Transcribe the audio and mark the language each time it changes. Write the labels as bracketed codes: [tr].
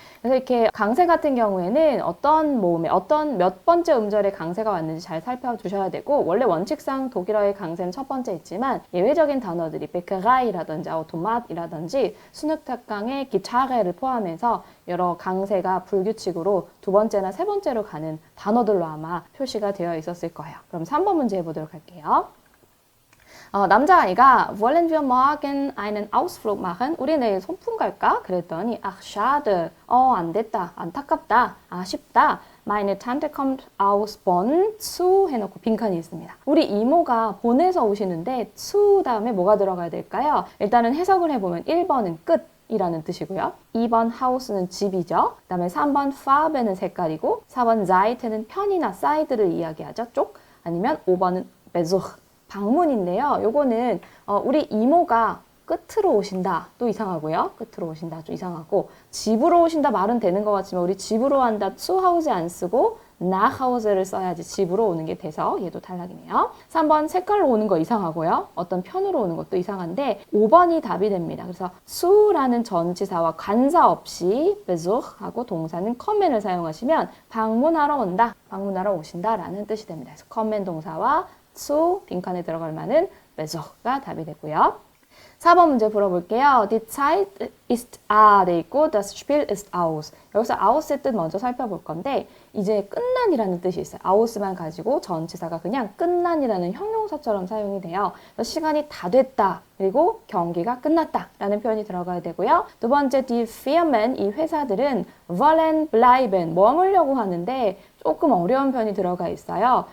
[ko] 그래서 이렇게 강세 같은 경우에는 어떤 모음에 어떤 몇 번째 음절에 강세가 왔는지 잘 살펴두셔야 되고 원래 원칙상 독일어의 강세는 첫 번째 있지만 예외적인 단어들이 베크라이라든지 아우토마트이라든지 순흑탁강의 기차레를 포함해서 여러 강세가 불규칙으로 두 번째나 세 번째로 가는 단어들로 아마 표시가 되어 있었을 거예요. 그럼 3번 문제 해보도록 할게요. 남자아이가 [de] wollen wir morgen einen Ausflug machen? [ko] 우리 내일 소풍 갈까? 그랬더니 [de] ach schade. [ko] 안 됐다. 안타깝다. 아쉽다. [de] Meine Tante kommt aus Bonn zu [ko] 해놓고 빈칸이 있습니다. 우리 이모가 본에서 오시는데 zu 다음에 뭐가 들어가야 될까요? 일단은 해석을 해보면 1번은 끝 이라는 뜻이고요. 2번 하우스는 집이죠. 그 다음에 3번 farbe는 색깔이고 4번 Seite는 편이나 사이드를 이야기하죠. 쪽. 아니면 5번은 Besuch 방문인데요. 요거는 우리 이모가 끝으로 오신다 또 이상하고요. 끝으로 오신다 좀 이상하고 집으로 오신다 말은 되는 것 같지만 우리 집으로 한다 zu Hause 안 쓰고 nach Hause를 써야지 집으로 오는 게 돼서 얘도 탈락이네요. 3번 색깔로 오는 거 이상하고요. 어떤 편으로 오는 것도 이상한데 5번이 답이 됩니다. 그래서 su라는 전치사와 관사 없이 besuch하고 동사는 kommen을 사용하시면 방문하러 온다, 방문하러 오신다 라는 뜻이 됩니다. 그래서 kommen 동사와 zu 빈칸에 들어갈 만한 besuch가 답이 되고요. 4번 문제 풀어볼게요. [de] Die Zeit ist [ko] 돼 있고 [de] das Spiel ist aus. [ko] 여기서 aus의 뜻 먼저 살펴볼 건데 이제 끝난이라는 뜻이 있어요. aus만 가지고 전치사가 그냥 끝난이라는 형용사처럼 사용이 돼요. 그래서 시간이 다 됐다. 그리고 경기가 끝났다 라는 표현이 들어가야 되고요. 두 번째 [de] die Firmen [ko] 이 회사들은 [de] wollen bleiben [ko] 머물려고 하는데 조금 어려운 편이 들어가 있어요.